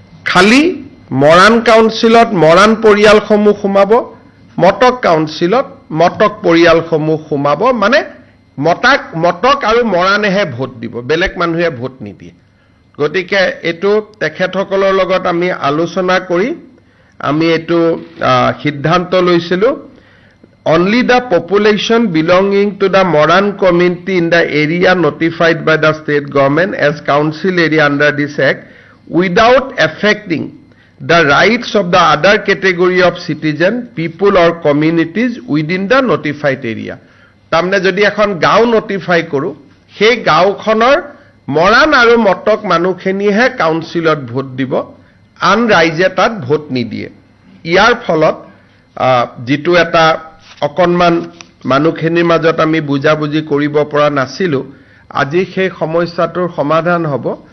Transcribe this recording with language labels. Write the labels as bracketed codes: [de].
[as] খালি মৰাণ কাউন্সিলত মৰাণ পৰিয়ালসমূহ সোমাব, মটক কাউন্সিলত মটক পৰিয়ালসমূহ সোমাব। মানে মটক আৰু মৰাণেহে ভোট দিব, বেলেগ মানুহে ভোট নিদিয়ে। গতিকে এইটো তেখেতসকলৰ লগত আমি আলোচনা কৰি আমি এইটো সিদ্ধান্ত লৈছিলোঁ। [en] Only the population belonging to the Moran community in the area notified by the state government as council area under this act without affecting the rights of the other category of citizen, people or communities within the notified area. [as] তাৰমানে যদি এখন গাঁও notify কৰোঁ, সেই গাঁওখনৰ মৰাণ আৰু Matak মানুহখিনিহে কাউন্সিলত vote দিব, আন ৰাইজে তাত ভোট নিদিয়ে। ইয়াৰ ফলত যিটো এটা অকণমান মানুহখিনিৰ মাজত আমি বুজাবুজি কৰিব পৰা নাছিলোঁ, আজি সেই সমস্যাটোৰ সমাধান হ'ব।